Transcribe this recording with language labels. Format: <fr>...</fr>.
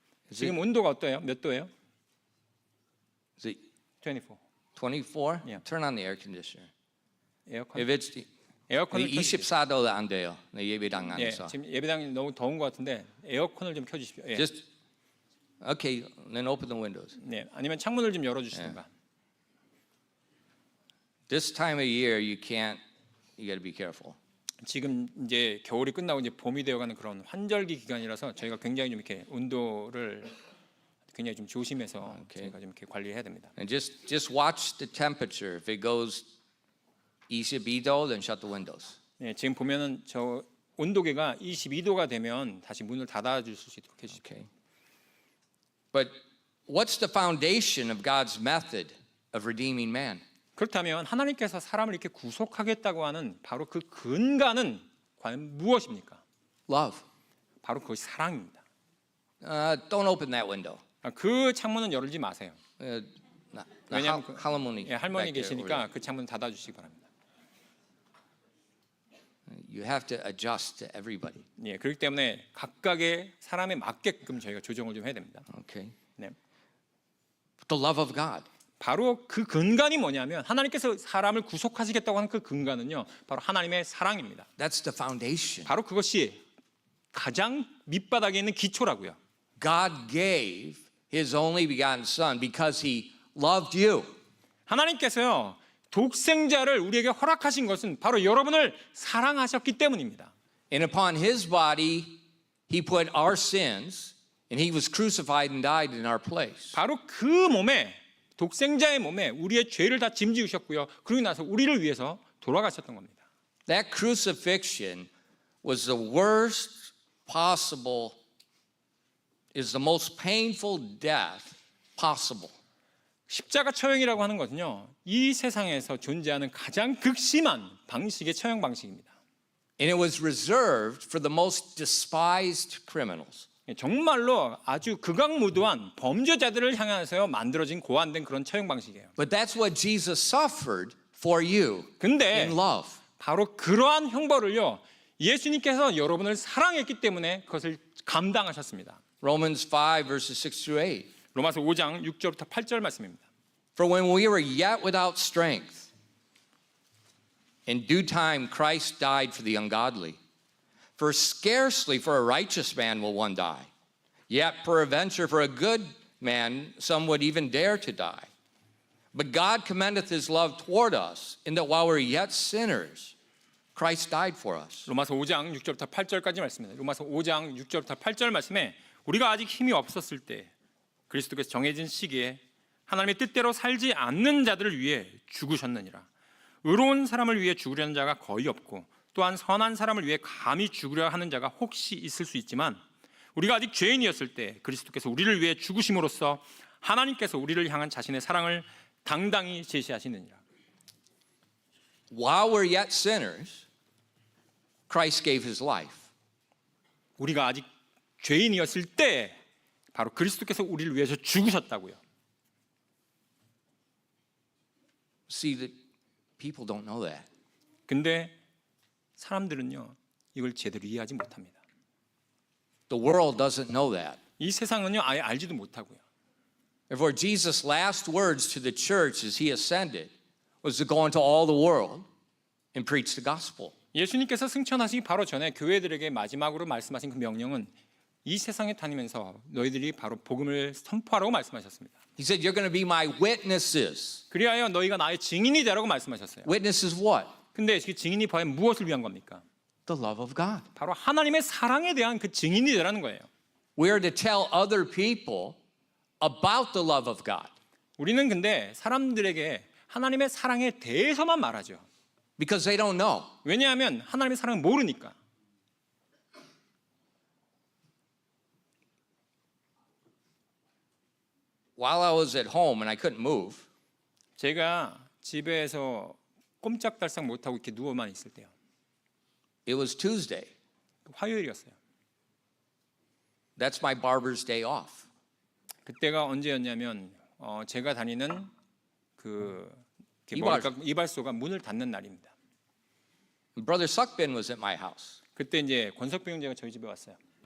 <ko>지금 온도가 어때요? 몇 도예요?</ko> <en>Is it 24. 24? Yeah. Turn on the air conditioner.</en> <ko>에어컨.</ko> <en>If it's</en> <ko>에어컨을 켜주십시오. 24도 안 돼요. 내 예배당 예, 안에서. 지금 예배당이 너무 더운 것 같은데 에어컨을 좀 켜주십시오. 예.</ko> <en>Just okay, then open the windows.</en> <ko>네, 아니면 창문을 좀 열어주시든가.</ko> <en>This time of year you can't you got to be careful.</en> <ko>지금 이제 겨울이 끝나고 이제 봄이 되어가는 그런 환절기 기간이라서 저희가 굉장히 좀 이렇게 온도를 굉장히 좀 조심해서 저희가 좀 이렇게 관리해야 됩니다.</ko> <en>And just watch the temperature. If it goes 22도, then shut the windows.</en> <ko>네, 지금 보면은 저 온도계가 22도가 되면 다시 문을 닫아 주실 수 있도록 해주십시오.</ko> <en>Okay. But what's the foundation of God's method of redeeming man?</en> <ko>그렇다면 하나님께서 사람을 이렇게 구속하겠다고 하는 바로 그 근간은 과연 무엇입니까?</ko> <en>Love.</en> <ko>바로 그것이 사랑입니다.</ko> <en>Don't open that window.</en> <ko>그 창문은 열지 마세요. 왜냐하면 할머니, 예, 할머니 계시니까 그 창문 닫아 주시기 바랍니다.</ko> <en>You have to adjust to everybody.</en> <ko>예, 그렇기 때문에 각각의 사람에 맞게끔 저희가 조정을 좀 해야 됩니다.</ko> <en>Okay.</en> <ko>네.</ko> <en>The love of God.</en> <ko>바로 그 근간이 뭐냐면 하나님께서 사람을 구속하시겠다고 하는 그 근간은요, 바로 하나님의 사랑입니다.</ko> <en>That's the foundation.</en> <ko>바로 그것이 가장 밑바닥에 있는 기초라고요.</ko> <en>God gave his only begotten son because he loved you.</en> <ko>하나님께서요, 독생자를 우리에게 허락하신 것은 바로 여러분을 사랑하셨기 때문입니다.</ko> <en>And upon his body, he put our sins, and he was crucified and died in our place.</en> <ko>바로 그 몸에, 독생자의 몸에 우리의 죄를 다 짐지우셨고요. 그러고 나서 우리를 위해서 돌아가셨던 겁니다.</ko> <en>That crucifixion was the worst possible, is the most painful death possible.</en> <ko>십자가 처형이라고 하는 것은요, 이 세상에서 존재하는 가장 극심한 방식의 처형 방식입니다.</ko> <en>And it was reserved for the most despised criminals.</en> <ko>정말로 아주 극악무도한 범죄자들을 향해서 만들어진 고안된 그런 처형 방식이에요.</ko> <en>But that's what Jesus suffered for you</en> <ko>근데</ko> <en>in love.</en> <ko>바로 그러한 형벌을요, 예수님께서 여러분을 사랑했기 때문에 그것을 감당하셨습니다.</ko> <en>Romans 5 verses 6 through 8.</en> <ko>로마서 5장 6절부터 8절 말씀입니다.</ko> <en>For when we were yet without strength, in due time Christ died for the ungodly. For scarcely for a righteous man will one die. Yet peradventure for a good man some would even dare to die. But God commendeth his love toward us, in that while we were yet sinners, Christ died for us.</en> <ko>로마서 5장 6절부터 8절까지 말씀입니다. 로마서 5장 6절부터 8절 말씀에 우리가 아직 힘이 없었을 때 그리스도께서 정해진 시기에 하나님의 뜻대로 살지 않는 자들을 위해 죽으셨느니라. 의로운 사람을 위해 죽으려는 자가 거의 없고 또한 선한 사람을 위해 감히 죽으려 하는 자가 혹시 있을 수 있지만 우리가 아직 죄인이었을 때 그리스도께서 우리를 위해 죽으심으로써 하나님께서 우리를 향한 자신의 사랑을 당당히 제시하시느니라.</ko> <en>While we're yet sinners, Christ gave his life.</en> <ko>우리가 아직 죄인이었을 때 바로 그리스도께서 우리를 위해서 죽으셨다고요.</ko> <en>See, the people don't know that.</en> <ko>근데 사람들은요, 이걸 제대로 이해하지 못합니다.</ko> <en>The world doesn't know that.</en> <ko>이 세상은요, 아예 알지도 못하고요.</ko> <en>Therefore, Jesus' last words to the church as he ascended was to go into all the world and preach the gospel.</en> <ko>예수님께서 승천하시기 바로 전에 교회들에게 마지막으로 말씀하신 그 명령은 이 세상에 다니면서 너희들이 바로 복음을 선포하라고 말씀하셨습니다.</ko> <en>He said, you're going to be my witnesses.</en> <ko>그리하여 너희가 나의 증인이 되라고 말씀하셨어요.</ko> <en>Witnesses what?</en> <ko>근데 그 증인이 과연 무엇을 위한 겁니까?</ko> <en>The love of God.</en> <ko>바로 하나님의 사랑에 대한 그 증인이 되라는 거예요.</ko> <en>We are to tell other people about the love of God.</en> <ko>우리는 근데 사람들에게 하나님의 사랑에 대해서만 말하죠.</ko> <en>Because they don't know.</en> <ko>왜냐하면 하나님의 사랑을 모르니까.</ko> <en>While I was at home and I couldn't move,</en> <ko>제가 집에서 꼼짝달싹 못하고 이렇게 누워만 있을 때요.</ko> <en>it was Tuesday.</en> <ko>화요일이었어요.</ko> <en>That's my barber's day off.</en> <ko>그때가 언제였냐면 제가 다니는 그 이발소가 문을 닫는 날입니다.</ko> <en>Brother Suckbin was at my house.</en> <ko>그때 이제 권석배 형제가 저희 집에 왔어요.</ko>